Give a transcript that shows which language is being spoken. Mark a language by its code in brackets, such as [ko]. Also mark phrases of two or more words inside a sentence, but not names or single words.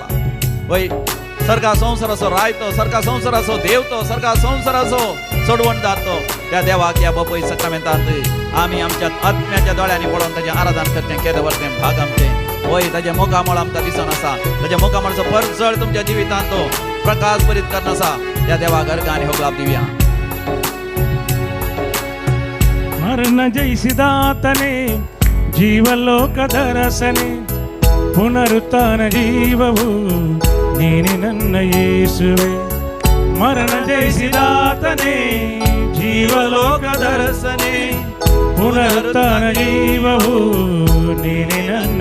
[kok] वय सर्गा संसार असो रायतो, सर्गा संसार असो देवतो, सर्गा संसार असो सोडवणदार त्या देवाक या बपय सकामेंतांत आमी आमच्या आत्म्याच्या दोळ्यांनी पळोवन ताचें आराधन करचें. केदवरतें भाग आमचें. वय ताचें मोगामळ आमकां दिसून आसा. ताच्या मोगामळाचो परजळ तुमच्या जिवितांत तो प्रकाश भरीत करन आसा. त्या देवाक अर्घ आनी होगलाप दिवया. [kn] ಮರಣ ಜಯಿಸಿದಾತನೇ, ಜೀವಲೋಕದ ರಸನೆ, ಪುನರುತ್ಥಾನ ಜೀವವು ನೀನೆ ನನ್ನ ಯೇಸುವೆ. ಮರಣ ಜಯಿಸಿದಾತನೇ, ಜೀವಲೋಕದ ರಸನೆ, ಪುನರುತ್ಥಾನ ಜೀವವು ನೀನೆ